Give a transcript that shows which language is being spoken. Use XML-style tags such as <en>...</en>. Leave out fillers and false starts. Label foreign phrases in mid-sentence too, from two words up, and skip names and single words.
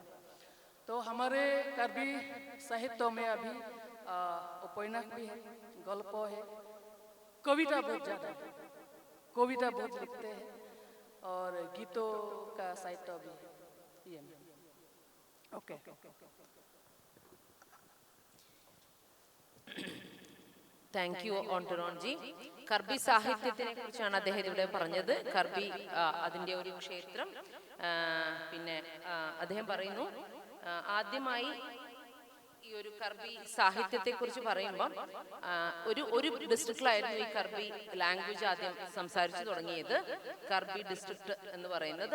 <hi>तो हमारे कार्बी साहित्यों में अभी उपन्यास भी है, गल्प है, कविता बहुत ज़्यादा है, कविता बहुत लिखते हैं, और गीतों का साहित्य भी है। ये ओके।</hi> <en>thank you ഓണ്ടറോൺ ജി.</en> <ml>കർബി സാഹിത്യത്തിനെ കുറിച്ചാണ് അദ്ദേഹം ഇവിടെ പറഞ്ഞത്. കർബി അതിൻ്റെ ഒരു ക്ഷേത്രം. പിന്നെ അദ്ദേഹം പറയുന്നു, ആദ്യമായി ഈ ഒരു കർബി സാഹിത്യത്തെ കുറിച്ച് പറയുമ്പം ഒരു ഡിസ്ട്രിക്റ്റിലായിരുന്നു ഈ കർബി ലാംഗ്വേജ് ആദ്യം സംസാരിച്ചു തുടങ്ങിയത്, കർബി ഡിസ്ട്രിക്ട് എന്ന് പറയുന്നത്.</ml>